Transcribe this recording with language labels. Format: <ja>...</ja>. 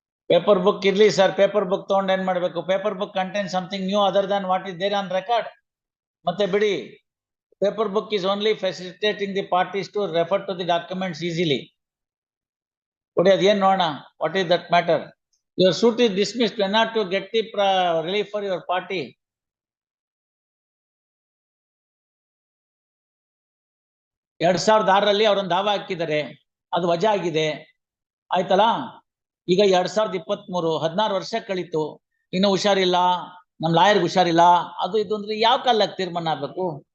<kn>Paper book ಇರ್ಲಿ sir, paper book ತಗೊಂಡು ಏನ್ ಮಾಡ್ಬೇಕು?</kn> <en>Paper book contain something new other than what is there on record.</en> <kn>ಮತ್ತೆ ಬಿಡಿ, paper book</kn> <en>is only facilitating the parties to refer to the documents easily.</en> <kn>ಕೊಡಿ, ಅದೇನ್ ನೋಡೋಣ.</kn> <en>What is that matter? Your suit is dismissed. When not to get the relief for your party.</en> <kn>ಎರಡ್ 2006 ಅವರೊಂದು ದಾವ ಹಾಕಿದ್ದಾರೆ, ಅದು ವಜಾ ಆಗಿದೆ, ಆಯ್ತಲ್ಲ? ಈಗ 2023, 16 ವರ್ಷ ಕಳೀತು, ಇನ್ನು ಹುಷಾರಿಲ್ಲ, ನಮ್ ಲಾಯರ್ಗೆ ಹುಷಾರಿಲ್ಲ, ಅದು ಇದು ಅಂದ್ರೆ ಯಾವ ಕಾಲಕ್ಕೆ ತೀರ್ಮಾನ ಆಗ್ಬೇಕು?</kn>